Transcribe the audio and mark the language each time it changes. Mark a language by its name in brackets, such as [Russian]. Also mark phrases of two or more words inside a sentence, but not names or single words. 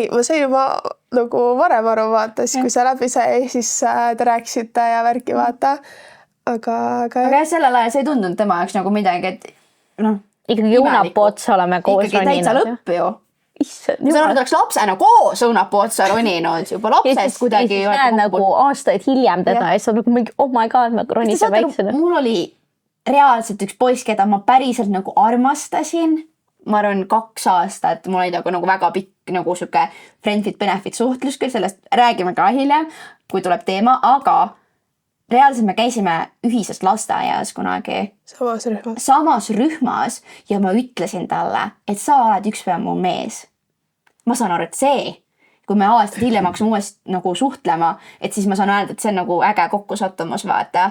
[Estonian] Ei, ma sain juba nagu varem aru vaata, siis kui sa läbi sai, siis te rääkisite ja värki vaata. Aga sellel ajal see ei tundunud tema jaoks nagu midagi, et ikkagi õunapuu otsa oleme koos ikkagi täitsa lõpp ju. Issand, Ma saan aru, et oleks lapsena koos õunapuu otsa roninud, juba lapsest kuidagi. Ja siis näed nagu aastaid hiljem teda ja siis on nagu mingi, [English] oh my god, [Estonian] ma ronisen väiksena. Mul oli reaalselt üks poiss, keda ma päriselt nagu armastasin. Ma arvan 2 aastat, mul oli nagu väga pikk nagu siuke [English] friend-fit-benefit [Estonian] suhtlus, küll sellest räägime ka hiljem, kui tuleb teema, aga reaalselt me käisime ühises lasteaias kunagi. Samas rühmas ja ma ütlesin talle, et sa oled ükspäev mu mees. Ma saan aru, et see, kui me aastad hiljem hakkasime uuesti nagu suhtlema, et siis ma saan öelda, et see on nagu äge kokkusattumus, vaata.